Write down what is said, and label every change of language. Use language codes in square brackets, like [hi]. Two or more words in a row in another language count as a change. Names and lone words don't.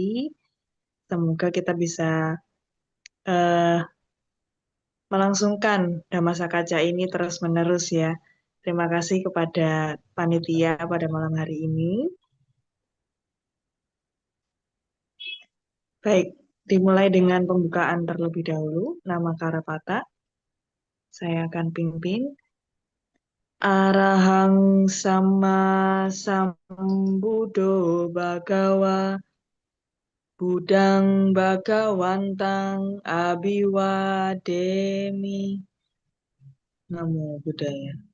[id] Semoga kita bisa eh, melangsungkan Dhammasaka Kaca ini terus-menerus ya. Terima kasih kepada panitia pada malam hari ini. Baik, dimulai dengan pembukaan terlebih dahulu. Nama Karapata, saya akan pimpin. [pi] Arahang sama sambudo bagawa, budang bagawantang abiwademi. Namo Buddhaya.